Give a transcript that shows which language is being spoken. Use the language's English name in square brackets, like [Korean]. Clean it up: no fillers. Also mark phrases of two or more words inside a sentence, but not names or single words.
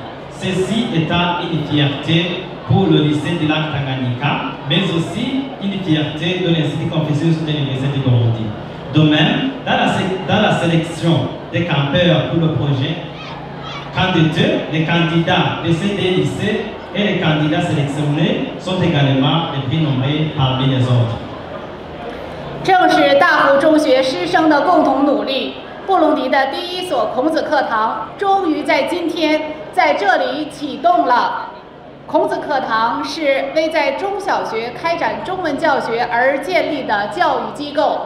[French] Ceci étant une fierté pour le lycée du lac Tanganyika, mais aussi une fierté de l'Institut Confucius de l'Université du Burundi. De même, dans la sélection des campeurs pour le projet candidat, les candidats de ces deux lycées et les candidats sélectionnés sont également les plus nombreux parmi les autres. [Chinese] 正是大湖中学师生的共同努力，布隆迪的第一所孔子课堂终于在今天在这里启动了。孔子课堂是为在中小学开展中文教学而建立的教育机构。